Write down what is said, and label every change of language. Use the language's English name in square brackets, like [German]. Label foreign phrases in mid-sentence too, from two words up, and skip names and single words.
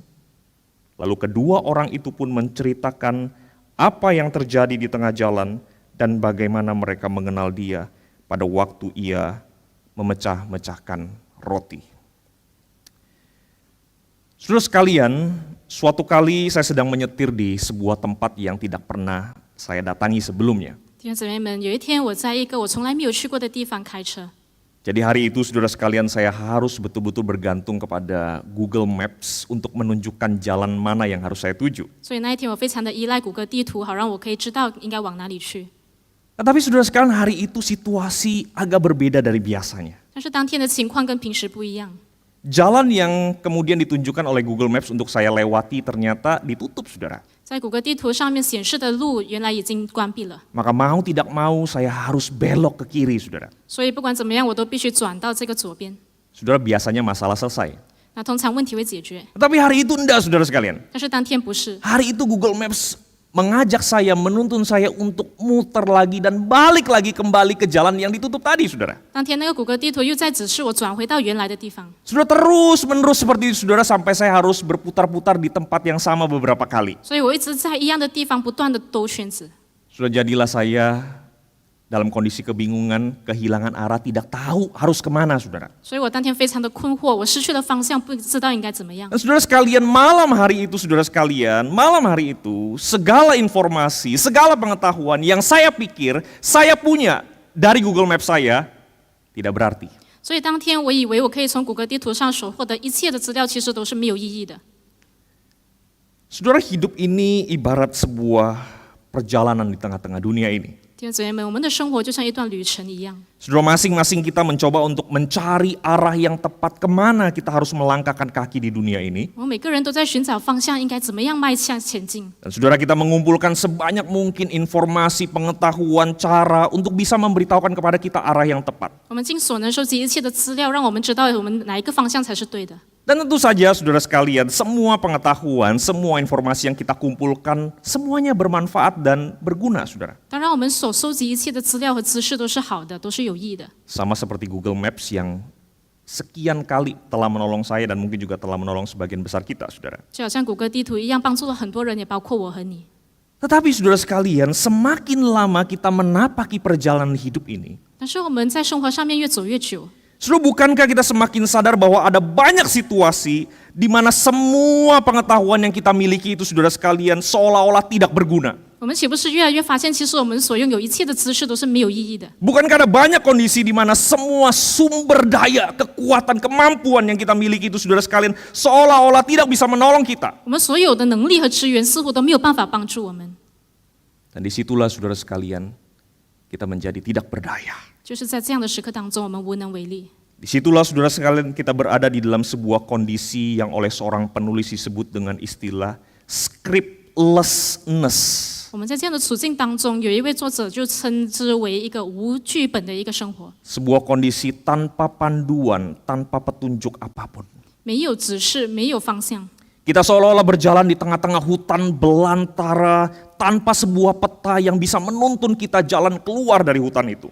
[Indonesian] Lalu kedua orang itu pun menceritakan apa yang terjadi di tengah jalan dan bagaimana mereka mengenal dia pada waktu ia memecah-mecahkan roti. Saudara sekalian, suatu kali saya sedang menyetir di sebuah tempat yang tidak pernah saya datangi sebelumnya. [Chinese] 弟兄姊妹们，有一天我在一个我从来没有去过的地方开车， [Indonesian] Jadi hari itu saudara sekalian saya harus betul-betul bergantung kepada Google Maps untuk menunjukkan jalan mana yang harus saya tuju. [Chinese] 所以那一天我非常的依赖谷歌地图，好让我可以知道应该往哪里去。 [Indonesian] Tetapi saudara sekalian hari itu situasi agak berbeda dari biasanya. [Chinese] 但是当天的情况跟平时不一样， [Indonesian] Jalan yang kemudian ditunjukkan oleh Google Maps untuk saya lewati ternyata ditutup, saudara. [Chinese] 在谷歌地图上面显示的路原来已经关闭了， [Indonesian] Maka mau tidak mau saya harus belok ke kiri, saudara. [Chinese] 所以不管怎么样，我都必须转到这个左边。 [Indonesian] Saudara, biasanya masalah selesai. [Chinese] 那通常问题会解决， [Indonesian] Tetapi hari itu enggak, saudara sekalian. [Chinese] 但是当天不是。 [Indonesian] Hari itu Google Maps mengajak saya, menuntun saya untuk muter lagi dan balik lagi kembali ke jalan yang ditutup tadi, saudara. [Chinese] 当天那个谷歌地图又在指示我转回到原来的地方， [Indonesian] Sudah terus-menerus seperti itu, saudara, sampai saya harus berputar-putar di tempat yang sama beberapa kali. [Chinese] 所以我一直在一样的地方不断的兜圈子。 [Indonesian] Sudah jadilah saya dalam kondisi kebingungan, kehilangan arah, tidak tahu harus kemana, saudara. [Chinese] 所以我当天非常的困惑，我失去了方向，不知道应该怎么样。 [Indonesian] Dan saudara sekalian, malam hari itu, saudara sekalian, malam hari itu, segala informasi, segala pengetahuan yang saya pikir saya punya dari Google Maps saya, tidak berarti. [Chinese] 所以当天我以为我可以从谷歌地图上所获得一切的资料，其实都是没有意义的。 [Indonesian] Saudara, hidup ini ibarat sebuah perjalanan di tengah-tengah dunia ini. [Chinese] 弟兄姊妹们，我们的生活就像一段旅程一样。 [Indonesian] Saudara, masing-masing kita mencoba untuk mencari arah yang tepat kemana kita harus melangkahkan kaki di dunia ini. [Chinese] 我们每个人都在寻找方向，应该怎么样迈向前进。 [Indonesian] Dan saudara, kita mengumpulkan sebanyak mungkin informasi, pengetahuan, cara untuk bisa memberitahukan kepada kita arah yang tepat. [Chinese] 我们尽所能收集一切的资料，让我们知道我们哪一个方向才是对的。 [Indonesian] Dan tentu saja saudara sekalian, semua pengetahuan, semua informasi yang kita kumpulkan, semuanya bermanfaat dan berguna, saudara. [Chinese] 当然，我们所收集一切的资料和知识都是好的，都是有益的。 [Indonesian] Sama seperti Google Maps yang sekian kali telah menolong saya dan mungkin juga telah menolong sebagian besar kita, saudara. [Chinese] 就好像谷歌地图一样，帮助了很多人，也包括我和你。 [Indonesian] Tetapi saudara sekalian, semakin lama kita menapaki perjalanan hidup ini, [Chinese] 但是我们在生活上面越走越久， [Indonesian] saudara, bukankah kita semakin sadar bahwa ada banyak situasi di mana semua pengetahuan yang kita miliki itu, saudara sekalian, seolah-olah tidak berguna? [Chinese] 我们岂不是越来越发现，其实我们所拥有一切的知识都是没有意义的？ [Indonesian] Bukankah ada banyak kondisi di mana semua sumber daya, kekuatan, kemampuan yang kita miliki itu, saudara sekalian, seolah-olah tidak bisa menolong kita? [Chinese] 我们所有的能力和资源似乎都没有办法帮助我们， [Indonesian] Dan disitulah, saudara sekalian, kita menjadi tidak berdaya. [Chinese] 就是在这样的时刻当中，我们无能为力。 [Indonesian] Disitulah, saudara sekalian, kita berada di dalam sebuah kondisi yang oleh seorang penulis disebut dengan istilah scriptlessness. [Chinese] 我们在这样的处境当中，有一位作者就称之为一个无剧本的一个生活， [Indonesian] Sebuah kondisi tanpa panduan, tanpa petunjuk apapun. [Chinese] 没有指示，没有方向。 [Indonesian] Kita seolah-olah berjalan di tengah-tengah hutan belantara tanpa sebuah peta yang bisa menuntun kita jalan keluar dari hutan itu.